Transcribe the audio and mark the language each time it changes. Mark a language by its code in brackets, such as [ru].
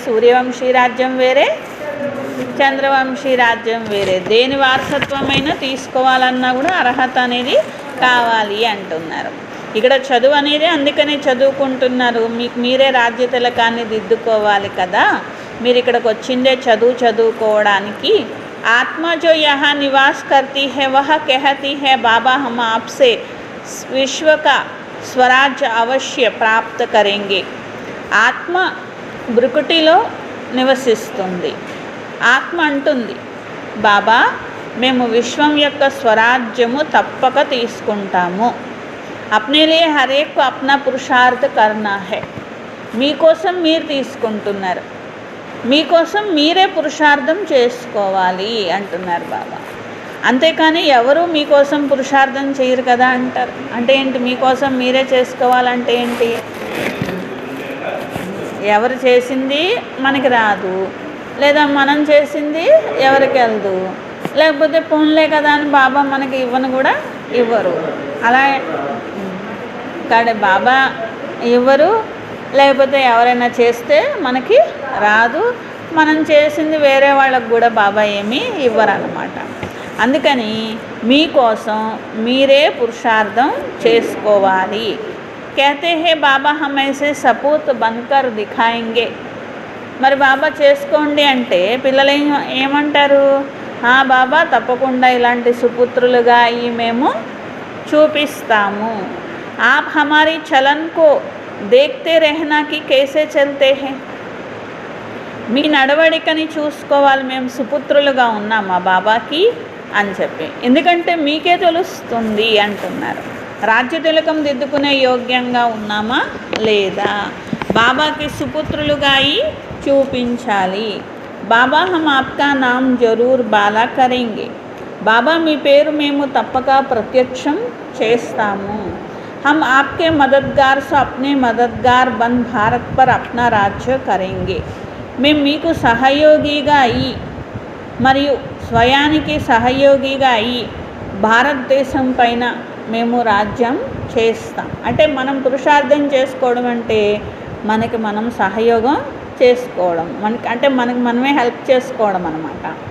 [te] సూర్యవంశీ రాజ్యం వేరే, చంద్రవంశీ రాజ్యం వేరే. దేని వారసత్వమైనా తీసుకోవాలన్నా కూడా అర్హత అనేది కావాలి అంటున్నారు. ఇక్కడ చదువు అనేది అందుకనే చదువుకుంటున్నారు. మీకు మీరే రాజ్య తిలకాన్ని దిద్దుకోవాలి కదా. మీరు ఇక్కడికి వచ్చిందే చదువుకోవడానికి. [hi] आत्मा जो यहाँ निवास करती है वह कहती है, बाबा हम आपसे विश्व का स्वराज्य अवश्य प्राप्त करेंगे. [te] ఆత్మ భృకుటిలో నివసిస్తుంది. ఆత్మ అంటుంది, బాబా మేము విశ్వం యొక్క స్వరాజ్యము తప్పక తీసుకుంటాము. [hi] अपने लिए हर एक को अपना पुरुषार्थ करना है. [te] మీకోసం మీరు తీసుకుంటున్నారు, మీకోసం మీరే పురుషార్థం చేసుకోవాలి అంటున్నారు బాబా. అంతేకాని ఎవరు మీకోసం పురుషార్థం చేయరు కదా అంటారు. అంటే ఏంటి? మీకోసం మీరే చేసుకోవాలంటే ఏంటి? ఎవరు చేసింది మనకి రాదు, లేదా మనం చేసింది ఎవరికి వెళ్దు, లేకపోతే పోన్లే కదా అని బాబా మనకి ఇవ్వను కూడా ఇవ్వరు. అలా కానీ బాబా ఇవ్వరు, లేకపోతే ఎవరైనా చేస్తే మనకి రాదు, మనం చేసింది వేరే వాళ్ళకు కూడా బాబా ఏమీ ఇవ్వరన్నమాట. అందుకని మీకోసం మీరే పురుషార్థం చేసుకోవాలి. [hi] कहते हैं బాబా हम ऐसे सपूत बनकर दिखाएंगे. [te] మరి బాబా చేసుకోండి అంటే పిల్లలు ఏమంటారు? బాబా తప్పకుండా ఇలాంటి సుపుత్రులుగా మేము చూపిస్తాము. [hi] आप हमारी चलन को देखते रहना कि कैसे चलते हैं. [te] మీ నడవడికని చూసుకోవాలి, మేము సుపుత్రులుగా ఉన్నామా బాబాకి అని చెప్పి. ఎందుకంటే మీకే తెలుస్తుంది అంటున్నారు. రాజ్య తిలకం దిద్దుకునే యోగ్యంగా ఉన్నామా లేదా బాబాకి సుపుత్రులుగా అయి చూపించాలి. [hi] బాబా హమ్ ఆప్కా నామ్ జరూర్ బాలా కరేంగే. [te] బాబా మీ పేరు మేము తప్పక ప్రత్యక్షం చేస్తాము. [hi] हम आपके मददगार से अपने मददगार बन भारत पर अपना राज्य करेंगे. [te] మేము మీకు సహయోగిగా అయ్యి మరియు స్వయానికి సహయోగిగా అయ్యి భారతదేశం పైన మేము రాజ్యం చేస్తాం. అంటే మనం పురుషార్థం చేసుకోవడం అంటే మనకి మనం సహయోగం చేసుకోవడం, మనకి మనమే హెల్ప్ చేసుకోవడం అన్నమాట.